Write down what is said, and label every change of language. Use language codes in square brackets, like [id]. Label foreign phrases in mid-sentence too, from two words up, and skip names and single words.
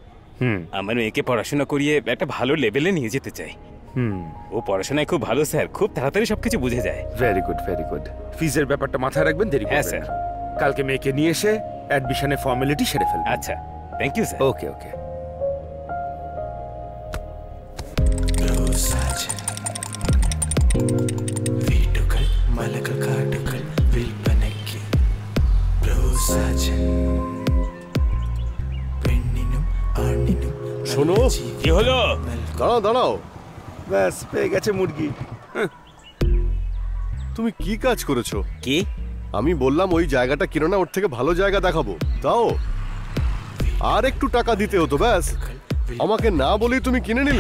[bn] আমার মেয়েকে পড়াশোনা করিয়ে একটা ভালো লেভেলে নিয়ে যেতে চাই। ও পড়াশোনায় খুব ভালো স্যার, খুব তাড়াতাড়ি সবকিছু বুঝে যায়। [en] very good, very good. [bn] ফিজের ব্যাপারটা মাথায় রাখবেন, দেরি হ্যাঁ, করবেন স্যার। না। কালকে মেয়েকে নিয়ে এসে [en] admission's formality [bn] সেরে ফেলবেন। আচ্ছা, [en] thank you [bn] স্যার। [en] okay okay. [ml] വീടുകൾ മലകൾ കാടുകൾ വിൽപ്പനയ്ക്ക് പെണ്ണിനും ആണിനും [bn] শোনো, কি হলো? দাঁড়াও দাঁড়াও, ব্যাস পেয়ে গেছে মুরগি। তুমি কি কাজ করেছো? কি? আমি বললাম ওই জায়গাটা কিনো না, ওর থেকে ভালো জায়গা দেখাবো, তাও আর একটু টাকা দিতে হতো। ব্যাস, আমাকে না বলেই তুমি কিনে নিলে।